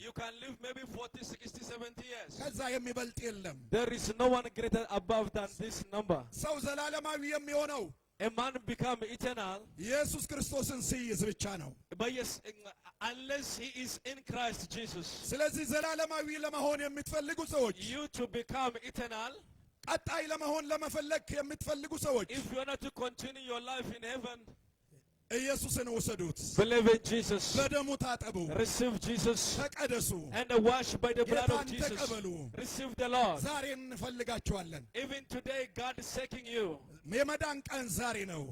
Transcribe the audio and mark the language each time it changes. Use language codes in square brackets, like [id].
[en] you can live maybe 40, 60, 70 years. [am] ከዛ የሚበልጥ የለም። [en] There is no one greater above than this number. [am] ሰው ዘላለማዊ የሚሆነው [en] A man become eternal, [am] ኢየሱስ ክርስቶስን ሲይዝ ብቻ ነው። [en] but yes, unless he is in Christ Jesus. [am] ስለዚህ ዘላለማዊ ለመሆን የምትፈልጉ ሰዎች [en] You to become eternal, [am] ቀጣይ ለመሆን ለመፈለግ የምትፈልጉ ሰዎች [en] if you want to continue your life in heaven, [am] ኢየሱስን ወሰዱት። [en] believe in Jesus, [am] በደሙ ታጠቡ፣ [en] receive Jesus, [am] ተቀደሱ፣ [en] and wash by the blood of [am] ጌታን [en] Jesus. [am] ተቀበሉ። [en] Receive the Lord. [am] ዛሬ እንፈልጋችኋለን። [en] Even today, God is seeking you. [am] የመዳን ቀን ዛሬ ነው።